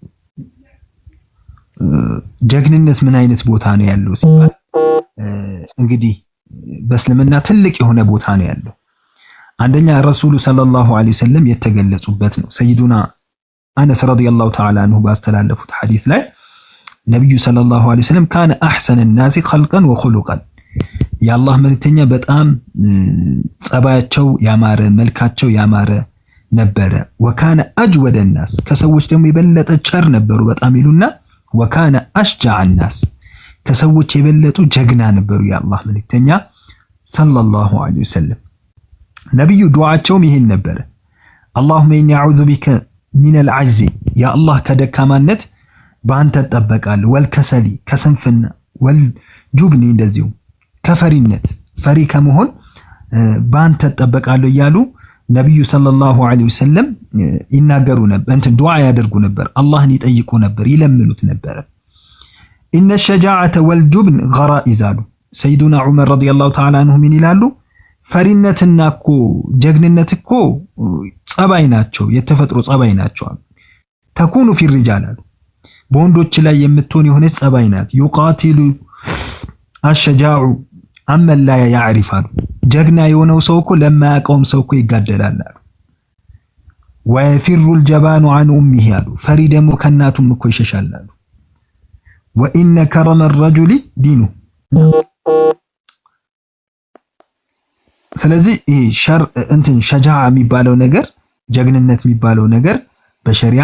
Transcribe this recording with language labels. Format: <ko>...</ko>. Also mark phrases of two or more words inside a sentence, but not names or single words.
<am>ጀግንነት ምን አይነት ቦታ ነው ያለው ሲባል እንግዲህ በእስልምና ትልቅ የሆነ ቦታ ነው ያለው። አንደኛ</am> <ar>رسول صلى الله عليه وسلم</ar> <am>የተገለጹበት ነው።</am> <ar>سيدنا أنس رضي الله تعالى عنه</ar> <am>ባስተላለፉት ሐዲስ ላይ ነብዩ</am> <ar>صلى الله عليه وسلم كان أحسن الناس خلقا وخلقا</ar> <am>የአላህ መልእክተኛ በጣም ጸባያቸው ያማረ መልካቸው ያማረ ነበረ።</am> <ar>وكان أجود الناس</ar> <am>ከሰዎች ደግሞ የበለጠ ቸር ነበሩ በጣም ይሉና</am> <ar>وكان أشجع الناس</ar> <am>ከሰዎች የበለጡ ጀግና ነበሩ የአላህ መልእክተኛ</am> <ar>صلى الله عليه وسلم።</ar> <am>ነብዩ ዱዓቸውም ይሄን ነበረ።</am> <ar>اللهم إني أعوذ بك من العجز يا الله</ar> <am>ከደካማነት በአንተ ተጠበቃለሁ ወልከሰሊ ከስንፍና ወልጁብኒ እንደዚሁ ከፈሪነት ፈሪ ከመሆን በአንተ ተጠበቃለሁ እያሉ ነብዩ</am> <ar>صلى الله عليه وسلم</ar> <am>ይናገሩ ነበር። እንትን ዱዓ ያደርጉ ነበር። አላህን ይጠይቁ ነበር፣ ይለምኑት ነበር።</am> <ar>إن الشجاعة والجبن غرائز</ar> <am>አሉ</am> <ar>سيدنا عمر رضي الله تعالى عنه</ar> <am>ምን ይላሉ? ፈሪነትና እኮ ጀግንነት እኮ ጸባይ ናቸው፣ የተፈጥሮ ጸባይ ናቸው።</am> <ar>تكون في الرجال</ar> <am>አሉ በወንዶች ላይ የምትሆን የሆነች ጸባይ ናት።</am> <ar>يقاتل الشجاع عمن لا يعرف</ar> <am>አሉ። ጀግና የሆነው ሰው እኮ ለማያውቀውም ሰው እኮ ይጋደላል አሉ።</am> <ar>ويفر الجبان عن أمه</ar> <am>አሉ። ፈሪ ደግሞ ከእናቱም እኮ ይሸሻል አሉ።</am> <ar>وإن كرم الرجل دينه።</ar> <am>ስለዚህ ሸጃዓ የሚባለው ነገር ጀግንነት የሚባለው ነገር በሸሪዓ</am>